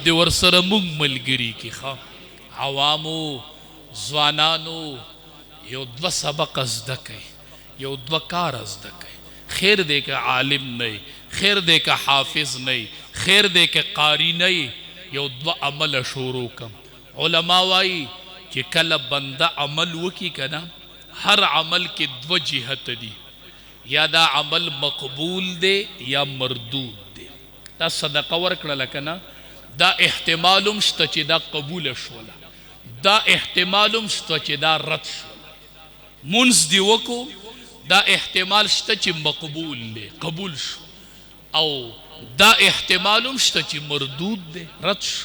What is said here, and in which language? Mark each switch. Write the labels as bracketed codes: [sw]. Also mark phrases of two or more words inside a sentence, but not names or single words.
[ps] دې ورسره مونږ ملګري کړي عوامو ځوانانو یو دوه سبق زده کړئ یو دوه کار زده کړئ خیر دې که عالم نه خیر دې که حافظ نه خیر دې که قاری نه یو دوه عمل شروع کم علما وایي کہ کل بندہ عمل وکی کنا [ur] ہر عمل کے دو جہت [ps] دی یا دا عمل مقبول دے یا مردود دے. دا صدقه ورکړه کنه دا احتمالم شته چې دا قبول شوله، دا احتمالم شته چې دا رد شوله. منځ دی وکو دا احتمال شته چې مقبول دی قبول شو، او دا احتمالم شته چې مردود دی رد شو.